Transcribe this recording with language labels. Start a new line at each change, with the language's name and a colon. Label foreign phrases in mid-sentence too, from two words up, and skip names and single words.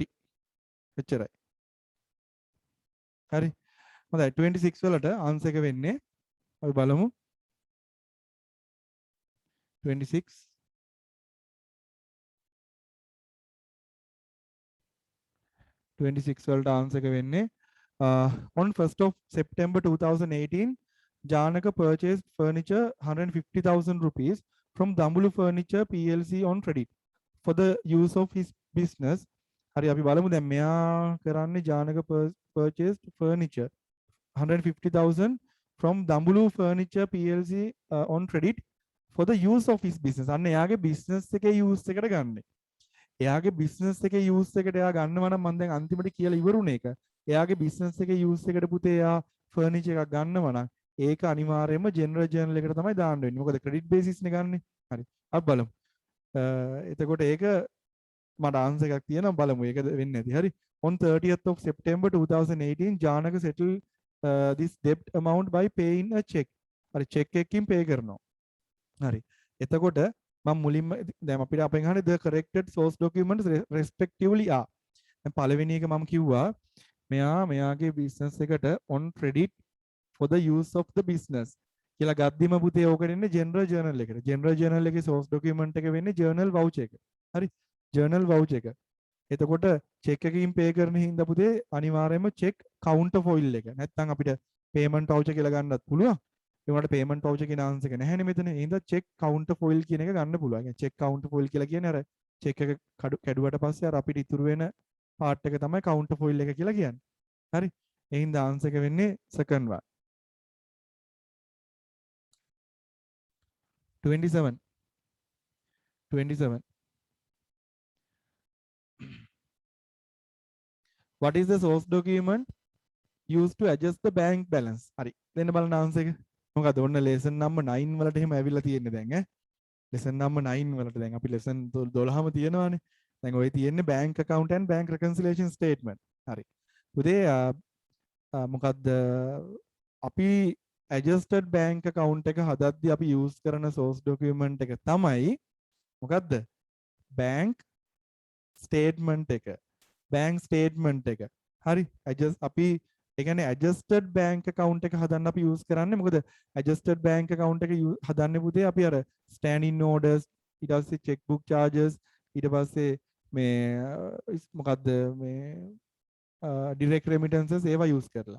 Sinhala: එච්චරයි. හරි. හොඳයි 26 වලට answer එක වෙන්නේ අපි බලමු 26 වලට answer එක වෙන්නේ
English: on 1st of September 2018 Janaka purchased furniture 150,000 rupees from Dambulu Furniture PLC on credit for the use of his business.
Sinhala: හරි අපි බලමු දැන් මෙයා කරන්නේ
English: Janaka purchased furniture 150,000 from Dambulu Furniture PLC on credit for the use of his business.
Sinhala: අන්න එයාගේ business එකේ use එකට ගන්න. එයාගේ business එකේ use එකට එයා ගන්නවා නම් මම දැන් අන්තිමට කියලා ඉවරුනේ ඒක. එයාගේ business එකේ use එකට පුතේ එයා furniture එකක් ගන්නවා නම් ඒක අනිවාර්යයෙන්ම
English: general journal
Sinhala: එකට තමයි දාන්න වෙන්නේ. මොකද
English: credit basis
Sinhala: නේ ගන්නෙ. හරි. අපි බලමු. එතකොට ඒක මට answer එකක් තියෙනවා බලමු. ඒක වෙන්නේ නැති. හරි.
English: On 30th of September 2018 Janaka settled this debt amount by paying a check.
Sinhala: හරි check එකකින් pay කරනවා. හරි. එතකොට මම මුලින්ම දැන් අපිට අපෙන් අහන්නේ
English: the corrected source documents respectively are.
Sinhala: දැන් පළවෙනි එක මම කිව්වා මෙයාගේ business එකට
English: on credit for the use of the business
Sinhala: කියලා ගද්දිම පුතේ ඕකට එන්නේ
English: general journal
Sinhala: එකට.
English: general journal
Sinhala: එකේ
English: source document
Sinhala: එක වෙන්නේ
English: journal voucher
Sinhala: එක. හරි.
English: journal voucher
Sinhala: එක. එතකොට check එකකින් pay කරන හින්දා පුතේ අනිවාර්යයෙන්ම
English: check counter foil
Sinhala: එක. නැත්නම් අපිට
English: payment voucher
Sinhala: කියලා ගන්නත් පුළුවන්. ඒ වුණාට
English: payment voucher
Sinhala: කියන answer එක නැහැනේ මෙතන. ඒ හින්දා
English: check counter foil
Sinhala: කියන එක ගන්න පුළුවන්. يعني
English: check counter foil
Sinhala: කියලා කියන්නේ අර check එක කැඩුවට පස්සේ අර අපිට ඉතුරු වෙන part එක තමයි
English: counter foil
Sinhala: එක කියලා කියන්නේ. හරි. ඒ හින්දා answer එක වෙන්නේ
English: second one.
Sinhala: 27.
English: What is the source document used to adjust the bank balance?
Sinhala: හරි. දෙන්න බලන්න answer එක. මොකද ඔන්න
English: lesson number 9
Sinhala: වලට එහෙම ඇවිල්ලා තියෙන්නේ දැන් ඈ.
English: lesson number 9
Sinhala: වලට දැන් අපි lesson 12ම තියෙනවානේ. දැන් ඔය තියෙන්නේ
English: bank account and bank reconciliation statement.
Sinhala: හරි. පුතේ මොකද්ද අපි
English: adjusted bank account
Sinhala: එක හදද්දී අපි use කරන
English: source document
Sinhala: එක තමයි මොකද්ද?
English: bank statement එක. bank statement
Sinhala: එක. හරි. අපි ඒ කියන්නේ
English: adjusted bank account
Sinhala: එක හදන්න අපි use කරන්නේ මොකද
English: adjusted bank account
Sinhala: එක හදන්නේ පුතේ අපි අර
English: standing orders
Sinhala: ඊට පස්සේ
English: check book charges
Sinhala: ඊට පස්සේ මේ මොකද්ද මේ
English: direct remittances
Sinhala: ඒවා use කරලා.